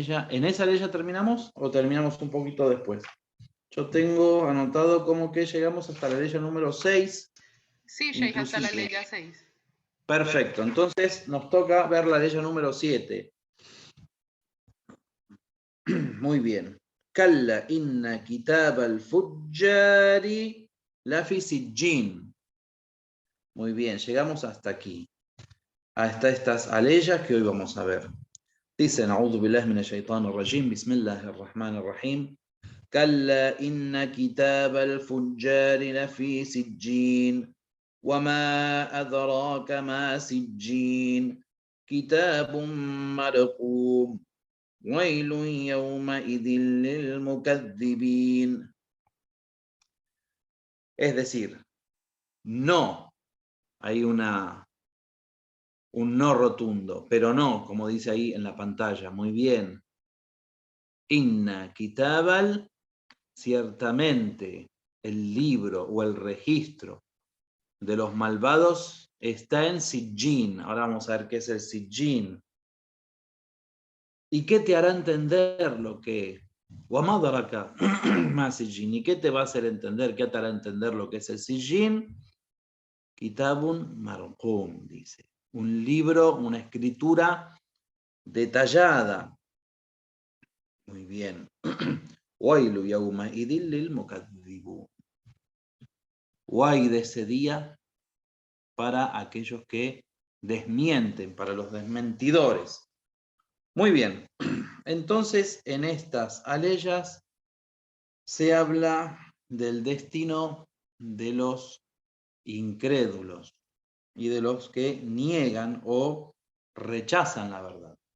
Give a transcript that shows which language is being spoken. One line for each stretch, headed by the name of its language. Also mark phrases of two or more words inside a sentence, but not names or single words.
Spanish: ¿En esa ley ya terminamos o terminamos un poquito después? Yo tengo anotado como que llegamos hasta la ley número 6. Sí, Sheikh, hasta la ley 6. Perfecto, entonces nos toca ver la ley número 7. Muy bien.
Arabic: كلا إن كتاب الفجار لفي سجين.
Spanish: Muy bien, llegamos hasta aquí. Hasta estas aleyas que hoy vamos a ver. Dicen,
Arabic: أعوذ بالله من الشيطان الرجيم، بسم الله الرحمن الرحيم. كلا إن كتاب الفجار لفي سجين وما أدراك ما سجين كتاب مرقوم ويل يومئذ للمكذبين.
Spanish: Es decir, no, hay un no rotundo, pero no, como dice ahí en la pantalla, muy bien.
Arabic: إن كتاب,
Spanish: ciertamente el libro o el registro de los malvados está en Sijjin. Ahora vamos a ver qué es el Sijjin. ¿Y qué te hará entender lo que?
Arabic: وما أدراك ما سجين.
Spanish: ¿Y qué te va a hacer entender? ¿Qué te hará entender lo que es el Sijjin?
Arabic: كتاب مرقوم,
Spanish: dice. Un libro, una escritura detallada. Muy bien.
Arabic: ويل يومئذ للمكذبين.
Spanish: Guay de ese día para aquellos que desmienten, para los desmentidores. Muy bien, entonces en estas aleyas se habla del destino de los incrédulos y de los que niegan o rechazan la verdad.